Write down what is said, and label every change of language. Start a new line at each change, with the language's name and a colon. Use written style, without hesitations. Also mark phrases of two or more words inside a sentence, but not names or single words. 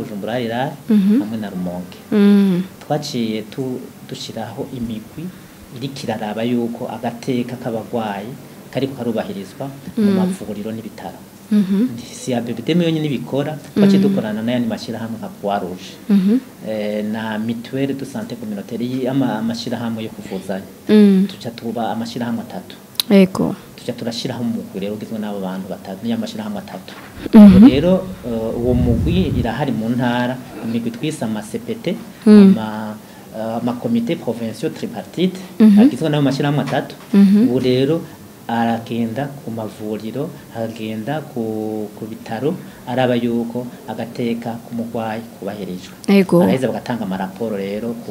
Rundi: Bujumbura ira hamwe na Rumonge twaciye dushiraho imigwi iri kiraraba yuko agateka k'abagwayi kariko karubahirizwa mu mavuriro n'ibitaro si ya BBDM yonyine bikora twaciye dukorana n'ayandi mashirahamwe nka Croix Rouge na
French: mutuelle de santé communautaire
Rundi: amashirahamwe yo kuvuzanya tuca tuba amashirahamwe 3 yego tuca turashiraho umugwi rero ugizwe n'abo bantu batatu n'amashirahamwe 3 rero uwo mugwi irahari mu ntara imigwi twisa ama CPT ama
French: comité provincial tripartite
Rundi: agizwe n'abo mashirahamwe 3 ubu rero aragenda ku mavuriro agenda ku bitaro araba yuko agateka kumugwayi kubahirijwe araheza bagatanga amaraporo rero